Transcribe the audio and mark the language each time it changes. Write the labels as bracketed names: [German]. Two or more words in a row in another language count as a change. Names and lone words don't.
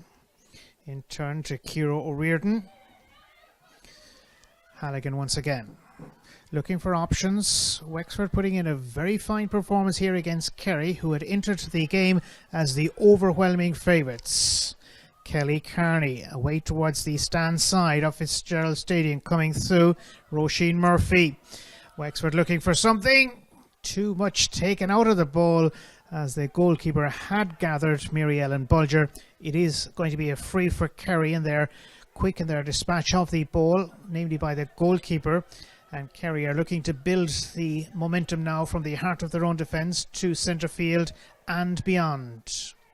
[English] In turn to Ciara O'Riordan. Halligan once again. Looking for options. Wexford putting in a very fine performance here against Kerry, who had entered the game as the overwhelming favourites. Kelly Carney away towards the stand side of Fitzgerald Stadium, coming through. Roisin Murphy. Wexford looking for something. Too much taken out of the ball as the goalkeeper had gathered Mary Ellen Bulger. It is going to be a free for Kerry, and they're quick in their dispatch of the ball, namely by the goalkeeper. And Kerry are looking to build the momentum now from the heart of their own defence to centre field and beyond.